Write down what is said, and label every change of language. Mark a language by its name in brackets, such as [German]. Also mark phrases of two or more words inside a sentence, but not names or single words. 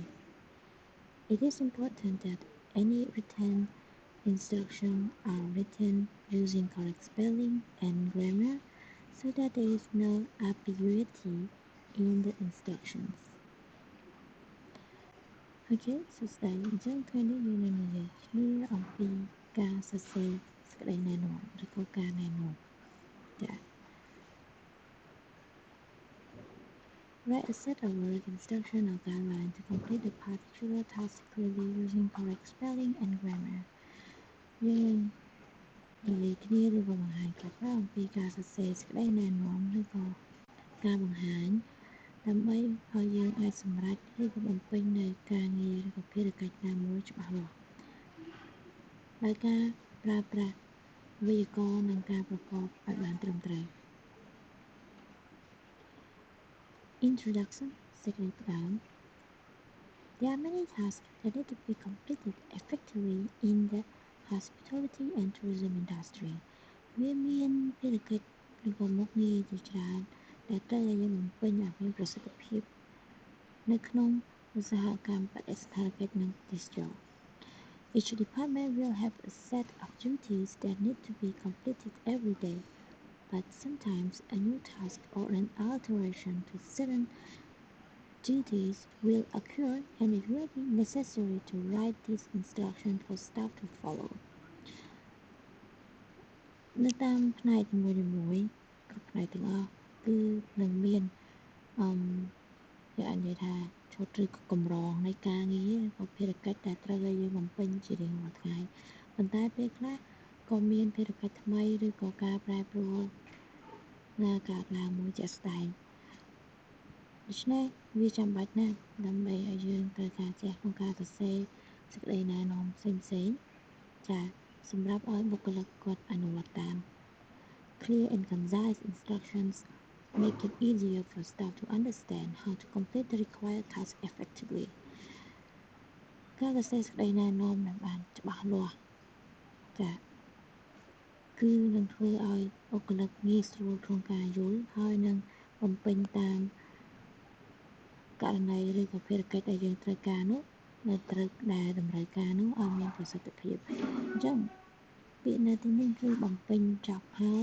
[English] It is important that any written instructions are written using correct spelling and grammar so that there is no ambiguity in the instructions. Okay, so today [Khmer] អញ្ចឹងថ្ងៃនេះយើងនឹងនិយាយគ្នាអំពីការសរសេរសេចក្តីណែនាំឬក៏ការណែនាំចា [English] Write a set of work instruction or guideline to complete a particular task clearly using correct spelling and grammar. [Khmer] យើងនិយាយគ្នាឬក៏បង្ហាញខ្លះៗអំពីការសរសេរសេចក្តីណែនាំឬក៏ការបង្ហាញដើម្បីឲ្យយើងអាចសម្រេចឬក៏បំពេញនៅការងារឬក៏ភារកិច្ចណាមួយច្បាស់លាស់ដោយការប្រើប្រាស់វេយ្យាករណ៍និងការប្រកបឲ្យបានត្រឹមត្រូវ [English] Introduction សេចក្តីផ្ដើម There are many tasks that need to be completed effectively in the hospitality and tourism industry. [Khmer] វាមានភារកិច្ចឬក៏មុខងារជាច្រើនដែលត្រូវឲ្យយើងបំពេញឲ្យមានប្រសិទ្ធភាពនៅក្នុងឧស្សាហកម្មបដិសណ្ឋារកិច្ចនិងទេសចរណ៍ [English] Each department will have a set of duties that need to be completed every day, but sometimes a new task or an alteration to certain duties will occur, and it will be necessary to write these instructions for staff to follow. [Khmer] នៅតាមផ្នែកនីមួយៗគ្រប់ផ្នែកទាំងអស់គឺនឹងមានយើងអាចនិយាយថាឈុតឬក៏កម្រងនៃការងារឬក៏ភារ កិច្ចដែលត្រូវឲ្យយើងបំពេញជារៀងរាល់ថ្ងៃប៉ុន្តែពេលខ្លះក៏មានភារកិច្ចថ្មីឬក៏ការប្រែប្រួលណាកើតឡើងមួយជាក់ស្ដែងដូច្នេះវាចាំបាច់ណាស់ដើម្បីឲ្យយើងត្រូវការចេះក្នុងការសរសេរសេចក្តីណែនាំផ្សេងៗចាសម្រាប់ឲ្យបុគ្គលិកគាត់អនុវត្តតាម [English] Clear and concise instructions make it easier for staff to understand how to complete the required task effectively. [Khmer] ការសរសេរសេចក្តីណែនាំដែលបានច្បាស់លាស់ចាគឺនឹងធ្វើឲ្យបុគ្គលិកងាយស្រួលក្នុងការយល់ហើយនឹងបំពេញតាមករណីឬក៏ភារកិច្ច ដែលយើងត្រូវការនោះដែលតម្រូវការនោះឲ្យមានប្រសិទ្ធភាពអញ្ចឹងពាក្យនៅទីនេះគឺបំពេញចប់ហើយ